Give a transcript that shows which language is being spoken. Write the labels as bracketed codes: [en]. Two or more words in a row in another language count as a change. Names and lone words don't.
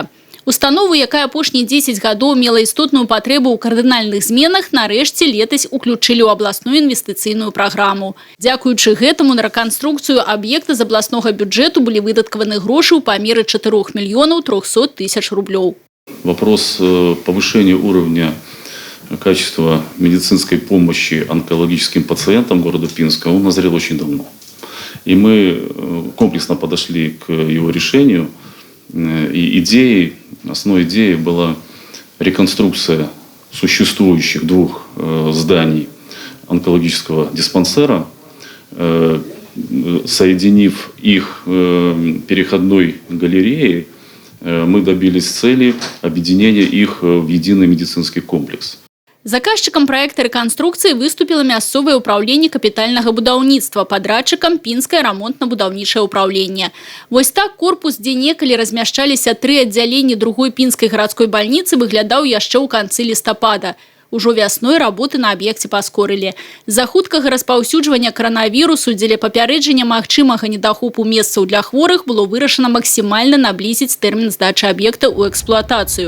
[be] Установу, якая апошнія 10 гадоў мела істотную патрэбу ў кардынальных зменах, нарэшце летась уключылі ў абласную інвестыцыйную праграму. Дзякуючы гэтаму на рэканструкцыю аб'екта з абласнога бюджэту былі выдаткаваны грошы ў памеры 4 мільёнаў 300 тысяч рублёў. [ru] Вопрос повышения уровня качества медицинской помощи онкологическим пациентам города Пинска, он назрел очень давно. И мы комплексно подошли к его решению. И основной идеей была реконструкция существующих 2 зданий онкологического диспансера, соединив их переходной галереей, мы добились цели объединения их в единый медицинский комплекс. [be] Заказчикам проекта рэканструкцыі выступіла мясцовае ўпраўленне капітальнага будаўніцтва, падрадчыкам Пінскае рамонтна-будаўнічае ўпраўленне. Вось так корпус, дзе некалі размяшчаліся 3 аддзяленні другой пінскай гарадской бальніцы, выглядаў яшчэ ў канцы лістапада. Ужо вясной работы на аб'екце паскорылі. З-за хуткага распаўсюджвання каранавірусу дзеля папярэджання магчымага недахопу месцаў для хворых было вырашана максімальна наблізіць тэрмін здачы аб'екта ў эксплуатацыю.